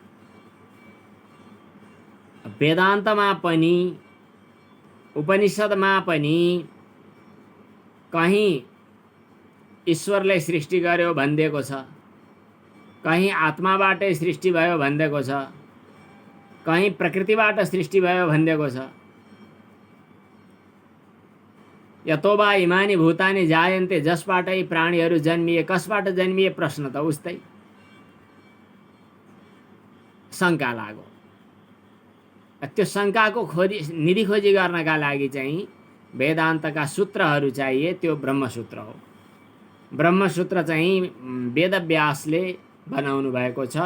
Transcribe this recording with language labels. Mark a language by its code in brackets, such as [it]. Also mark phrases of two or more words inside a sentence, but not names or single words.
[ne] वेदान्तमा पनि, उपनिषदमा पनि कहीँ ईश्वरले सृष्टि गर्यो भनिदिएको छ, कहीँ आत्माबाटै सृष्टि भयो भनिदिएको छ, कहीँ प्रकृतिबाट सृष्टि भयो भनिदिएको छ। [sa] यतो वा इमानी भूतानि जायन्ते, [ne] जसबाटै प्राणीहरू जन्मिए, कसबाट जन्मिए प्रश्न त उस्तै शङ्का लाग्यो। त्यो शङ्काको निधि खोजी गर्नका लागि चाहिँ वेदान्तका सूत्रहरू चाहिए। त्यो ब्रह्मसूत्र हो। ब्रह्मसूत्र चाहिँ वेदव्यासले बनाउनु भएको छ।